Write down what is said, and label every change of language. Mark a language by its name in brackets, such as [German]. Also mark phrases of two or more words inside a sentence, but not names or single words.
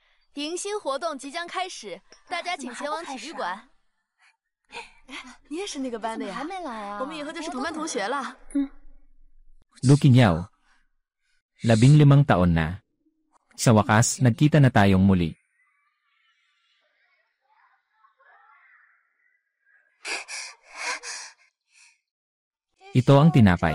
[Chinese] 迎新活动即将开始，大家请前往体育馆。你也是那个班的呀？还没来啊？我们以后就是同班同学了。 [Filipino] Lukinyaw, 15 taon na. Sa wakas, nagkita na tayong muli. Ito ang tinapay.